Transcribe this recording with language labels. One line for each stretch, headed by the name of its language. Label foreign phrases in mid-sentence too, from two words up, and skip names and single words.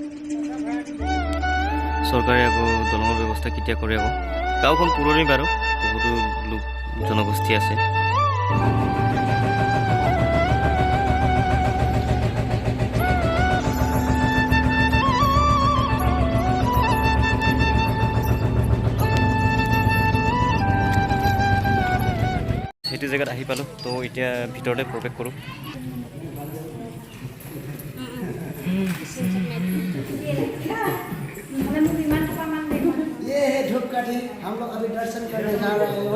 Assamese: চৰকাৰে আকৌ দলঙৰ ব্যৱস্থা কেতিয়া কৰে আকৌ গাঁওখন পুৰণি বাৰু বহুতো লোক জনগোষ্ঠী আছে সেইটো জেগাত আহি পালো তো এতিয়া ভিতৰতে প্ৰৱেশ কৰো
Hindi: ये है धूपकाठी हम लोग अभी दर्शन करने जा रहे हो